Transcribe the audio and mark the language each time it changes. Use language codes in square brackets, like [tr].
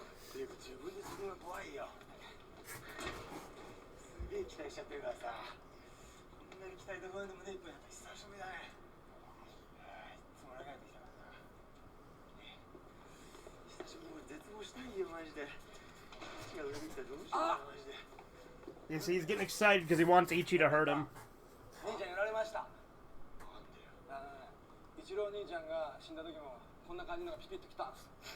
[ja] っていうか自分で自分が怖いよ。すげえ期待しちゃってるからさ。こんなに期待で不安で胸いっぱいだった久しぶりだね。いつも長い時だからさ。久しぶりに絶望したいよマジで。父が裏切ったらどうしようマジで。 [en] You see, he's getting excited because he wants Ichi to hurt him. [ja] 兄ちゃんやられました。なんでよ。一郎兄ちゃんが死んだ時もこんな感じのがピピッときたんです。